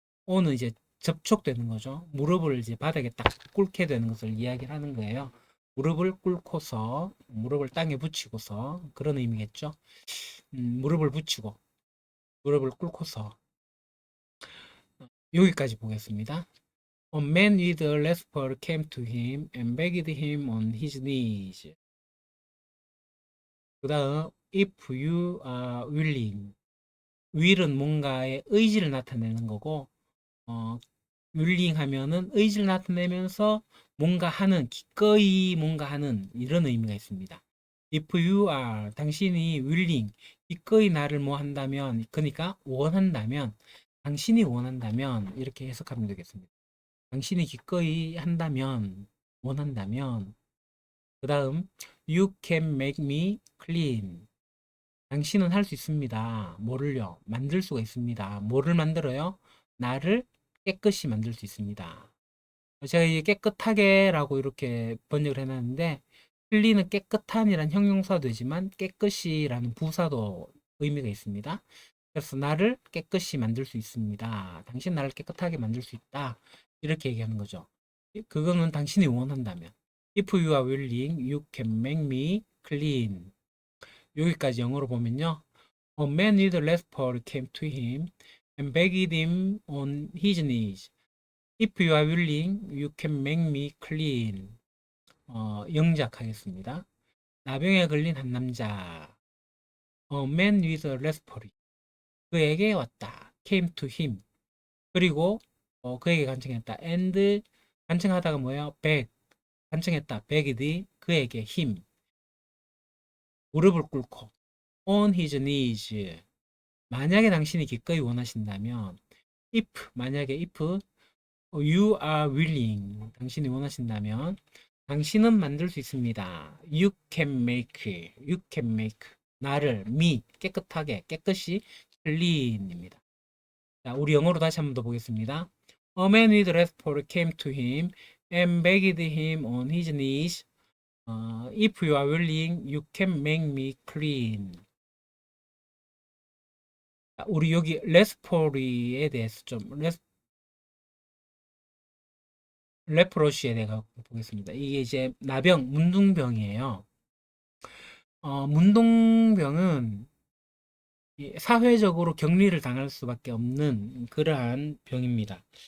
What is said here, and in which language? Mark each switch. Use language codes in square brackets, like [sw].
[ko] on은 이제 접촉되는 거죠. 무릎을 이제 바닥에 딱 꿇게 되는 것을 이야기를 하는 거예요. 무릎을 꿇고서, 무릎을 땅에 붙이고서, 그런 의미겠죠. 무릎을 붙이고, 무릎을 꿇고서. 여기까지 보겠습니다. [en] A man with a leper came to him and begged him on his knees. [ko] 그 다음, [en] if you are willing. [ko] will은 뭔가의 의지를 나타내는 거고, willing 하면은 의지를 나타내면서 뭔가 하는, 기꺼이 뭔가 하는 이런 의미가 있습니다. If you are, 당신이 willing, 기꺼이 나를 뭐 한다면, 그러니까 원한다면, 당신이 원한다면 이렇게 해석하면 되겠습니다. 당신이 기꺼이 한다면, 원한다면, 그 다음, [en] you can make me clean. [ko] 당신은 할 수 있습니다. 뭐를요? 만들 수가 있습니다. 뭐를 만들어요? 나를 깨끗이 만들 수 있습니다. 제가 이게 깨끗하게라고 이렇게 번역을 해놨는데, clean은 깨끗한이란 형용사도 되지만, 깨끗이라는 부사도 의미가 있습니다. 그래서 나를 깨끗이 만들 수 있습니다. 당신 나를 깨끗하게 만들 수 있다. 이렇게 얘기하는 거죠. 그거는 당신이 원한다면. [en] If you are willing, you can make me clean. [ko] 여기까지 영어로 보면요. [en] A man with a leper came to him and begged him on his knees. If you are willing, you can make me clean. [ko] 영작하겠습니다. 나병에 걸린 한 남자. [en] A man with a leper. [ko] 그에게 왔다. [en] came to him. [ko] 그리고 그에게 간청했다. and 간청하다가 뭐예요? beg. 간청했다. begged 그에게 him. 무릎을 꿇고 [en] on his knees. [ko] 만약에 당신이 기꺼이 원하신다면 만약에 [en] if you are willing [ko] 당신이 원하신다면 당신은 만들 수 있습니다. [en] You can make. You can make. [ko] 나를, me, 깨끗하게, 깨끗이, clean입니다. 자, 우리 영어로 다시 한번 더 보겠습니다. [en] A man with red fur came to him and begged him on his knees. If you are willing, you can make me clean. [ko] 자, 우리 여기 레스포리에 대해서 좀 레프로시에 대해서 보겠습니다. 이게 이제 나병, 문둥병이에요. 문둥병은 사회적으로 격리를 당할 수밖에 없는 그러한 병입니다.